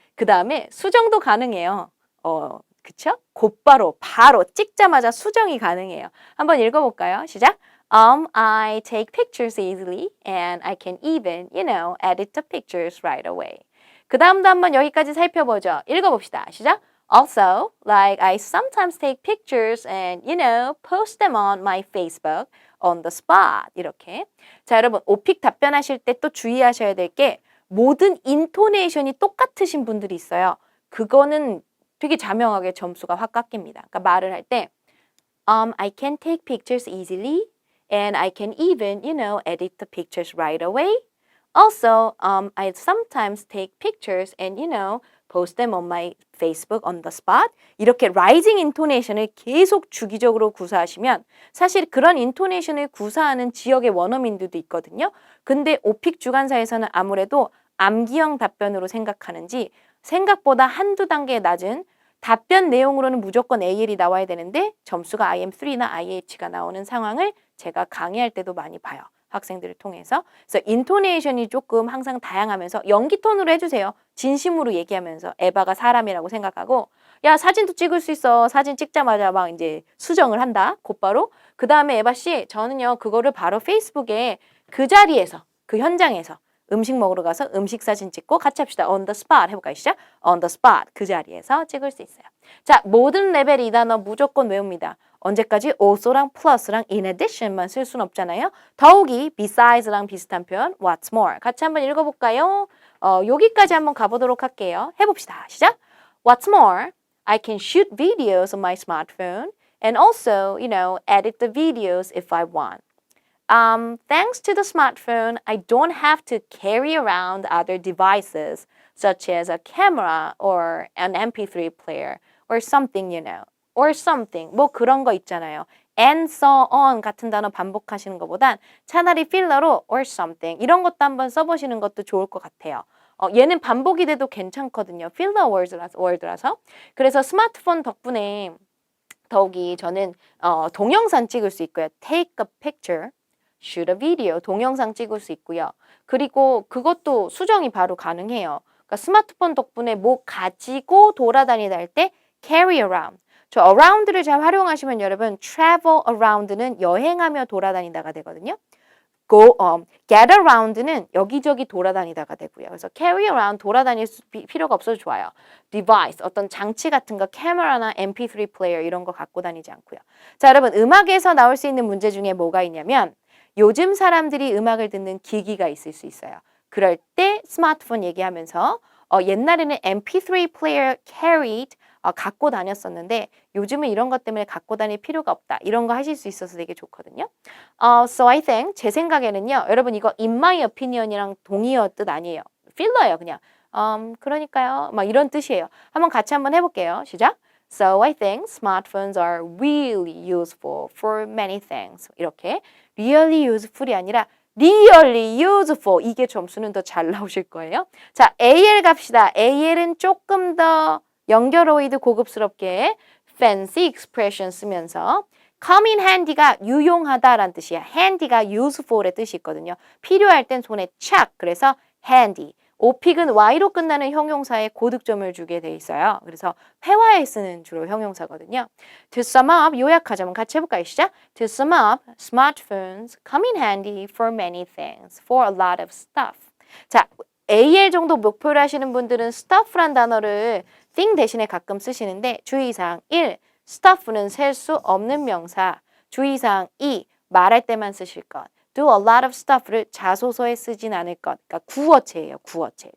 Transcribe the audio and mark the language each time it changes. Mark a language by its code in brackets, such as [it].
[ko] 그 다음에 수정도 가능해요. 그쵸? 곧바로 바로 찍자마자 수정이 가능해요. 한번 읽어볼까요? 시작. [en] I take pictures easily and I can even, edit the pictures right away. [ko] 그 다음도 한번 여기까지 살펴보죠. 읽어봅시다. 시작. [en] Also, like I sometimes take pictures and, post them on my Facebook on the spot. [ko] 이렇게. 자, 여러분, 오픽 답변하실 때 또 주의하셔야 될 게 모든 인토네이션이 똑같으신 분들이 있어요. 그거는 되게 자명하게 점수가 확 깎입니다. 그러니까 말을 할 때 [en] I can take pictures easily and I can even, edit the pictures right away. Also, I sometimes take pictures and, post them on my Facebook on the spot. [ko] 이렇게 rising intonation을 계속 주기적으로 구사하시면 사실 그런 인토네이션을 구사하는 지역의 원어민들도 있거든요. 근데 오픽 주간사에서는 아무래도 암기형 답변으로 생각하는지 생각보다 한두 단계 낮은 답변 내용으로는 무조건 AL이 나와야 되는데 점수가 IM3나 IH가 나오는 상황을 제가 강의할 때도 많이 봐요. 학생들을 통해서. 그래서 인토네이션이 조금 항상 다양하면서 연기 톤으로 해주세요. 진심으로 얘기하면서 에바가 사람이라고 생각하고 야 사진도 찍을 수 있어. 사진 찍자마자 막 이제 수정을 한다. 곧바로. 그 다음에 에바 씨 저는요 그거를 바로 페이스북에 그 자리에서 그 현장에서 음식 먹으러 가서 음식 사진 찍고 같이 합시다. [en] On the spot [ko] 해볼까요? 시작. [en] On the spot [ko] 그 자리에서 찍을 수 있어요. 자 모든 레벨 이 단어 무조건 외웁니다. 언제까지 also랑 plus랑 in addition만 쓸 수는 없잖아요. 더욱이 besides,랑 비슷한 표현 [en] what's more [ko] 같이 한번 읽어볼까요? 여기까지 한번 가보도록 할게요. 해봅시다. 시작. [en] What's more, I can shoot videos on my smartphone and also, edit the videos if I want. Thanks to the smartphone, I don't have to carry around other devices such as a camera or an MP3 player or something, or something. [ko] 뭐 그런 거 있잖아요. [en] And so on [ko] 같은 단어 반복하시는 것보단 차라리 필러로 [en] or something [ko] 이런 것도 한번 써보시는 것도 좋을 것 같아요. 얘는 반복이 돼도 괜찮거든요. filler word라서. 그래서 스마트폰 덕분에 더욱이 저는 동영상 찍을 수 있고요. [en] take a picture, shoot a video, [ko] 동영상 찍을 수 있고요. 그리고 그것도 수정이 바로 가능해요. 그러니까 스마트폰 덕분에 뭐 가지고 돌아다니다 할 때 carry around. 저 around를 잘 활용하시면 여러분 travel around는 여행하며 돌아다니다가 되거든요. get around는 여기저기 돌아다니다가 되고요. 그래서 carry around 돌아다닐 필요가 없어서 좋아요. device 어떤 장치 같은 거 카메라나 MP3 플레이어 이런 거 갖고 다니지 않고요. 자 여러분 음악에서 나올 수 있는 문제 중에 뭐가 있냐면 요즘 사람들이 음악을 듣는 기기가 있을 수 있어요. 그럴 때 스마트폰 얘기하면서 옛날에는 MP3 플레이어 carried 갖고 다녔었는데 요즘은 이런 것 때문에 갖고 다닐 필요가 없다. 이런 거 하실 수 있어서 되게 좋거든요. [en] So I think [ko] 제 생각에는요. 여러분 이거 in my opinion이랑 동의어 뜻 아니에요. 필러예요 그냥. 그러니까요. 막 이런 뜻이에요. 한번 같이 한번 해볼게요. 시작. [en] So I think smartphones are really useful for many things. [ko] 이렇게 [en] really useful [ko] 이 아니라 really useful 이게 점수는 더 잘 나오실 거예요. 자 AL 갑시다. AL은 조금 더 연결어휘드 고급스럽게 fancy expression 쓰면서 [en] come in handy [ko] 가 유용하다라는 뜻이야. handy가 useful의 뜻이 있거든요. 필요할 땐 손에 착 그래서 handy. 오픽은 y로 끝나는 형용사에 고득점을 주게 돼 있어요. 그래서 회화에 쓰는 주로 형용사거든요. [en] To sum up [ko] 요약하자면 같이 해볼까요? 시작. [en] To sum up, smartphones come in handy for many things, for a lot of stuff. [ko] 자, AL 정도 목표를 하시는 분들은 stuff란 단어를 thing 대신에 가끔 쓰시는데 주의사항 1. stuff는 셀 수 없는 명사. 주의사항 2. 말할 때만 쓰실 것. [en] do a lot of stuff [ko] 를 자소서에 쓰진 않을 것. 그러니까 구어체예요. 구어체.